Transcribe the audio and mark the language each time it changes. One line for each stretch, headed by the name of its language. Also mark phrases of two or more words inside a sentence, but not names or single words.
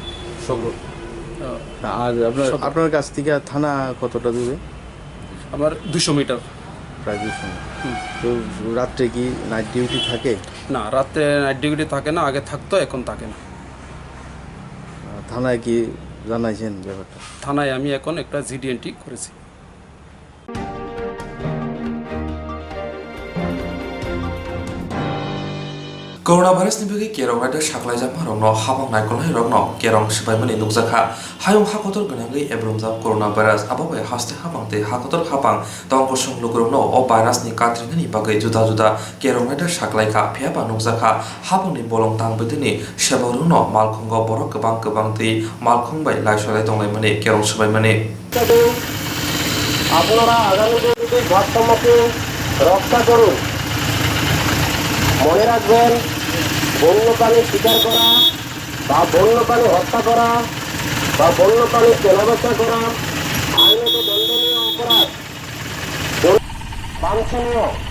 Bangla: আর আপনার কাছ থেকে থানা কতটা দূরে? আমার 200 মিটার। প্রায় 200 মিটার। তো রাত্রে কি
English: night duty
Bangla: থাকে? না, রাত্রে
English: night duty
Bangla: থাকে না, আগে থাকতো, এখন থাকে না। থানায় কি জানাইছেন ব্যাপারটা? থানায় আমি এখন একটা জিডিএনটি করেছি।
English: Corona virus
Kok Borok: ni bagi kerong rada saklai jam harong no habang naikol hai rong no kerong sebai mani nukjaka hayong hakotor gonangai ebromjak
English: corona virus
Kok Borok: ababai haste habang te hakotor habang tongko songlugrom no o virus ni katringani bagai juda juda kerong rada saklai ka phiaba nukjaka habang ni bolong tang bedini sebarung no malkhongo borok kebang te malkhong bai laisolai tonglai mani kerong sebai mani
Bangla: আপনারা আগামী দিনে ভারসাম্যকে রক্ষা করুন। মনে রাখবেন, বন্যপ্রাণী শিকার করা বা বন্যপ্রাণী হত্যা করা বা বন্যপ্রাণী কেনাবেচা করা আইনত দণ্ডনীয় অপরাধ, বাঞ্ছনীয়।